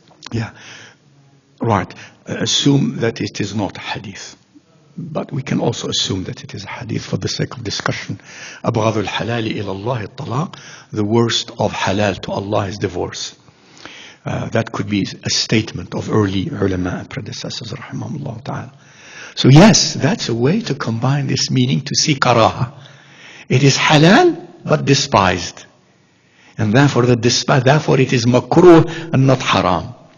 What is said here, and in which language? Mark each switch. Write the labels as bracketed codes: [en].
[en] Yeah. Right. Assume that it is not a hadith. But we can also assume that it is a hadith for the sake of discussion. [ar] أبغض الحلال إلى الله الطلاق. [en] The worst of halal to Allah is divorce. That could be a statement of early ulama and predecessors, rahimahumullah ta'ala. So yes, that's a way to combine this meaning to see karaha. It is halal, but despised. And therefore it is makruh and not haram.